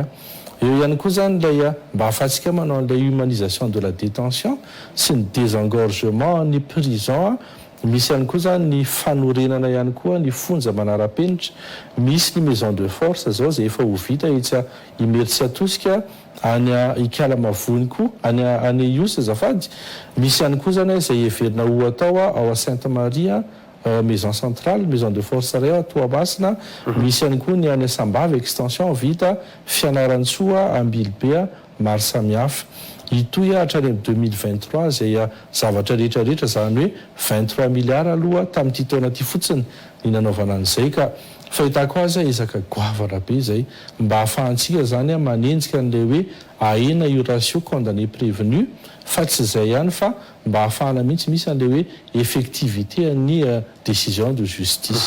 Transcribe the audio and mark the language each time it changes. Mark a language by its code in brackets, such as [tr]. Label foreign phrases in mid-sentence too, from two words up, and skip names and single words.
[mg] Eo ihany koa zany lay mba ahafahantsika manao an'ilay [fr] humanisation de la détention [mg] sy ny désengorgement ny prison misy ihany koa zany ny fanorenana ihany koa ny fonja manara-penitra misy ny maison [fr] de force [mg] zao zay efa ho vita etsy Imerintsy Atosika any Ikalamavony koa any Iosy azafady misy ihany koa zany zay everina ho atao ao Sainte-Marie [fr] maison centrale maison de force [mg] ray à Toamasina misy ihany koa ny any Sambava extension vita Fianarantsoa Ambilobe maro samihafa itoy hatrany 2023 zay zavatra rehetrarehetra zany hoe 23 milliards aloha tamin'ity taona ty fotsiny ny nanaovana an'izay ka fahitako azy ezaka goavana be zay mba hahafahantsika zany manenjika n'lay hoe ahena io [fr] ratio condamné prévenu [mg] fa tsy zay ihany fa mba hahafahana mihitsy misy an'le hoe effectivité ny [fr] décision de justice.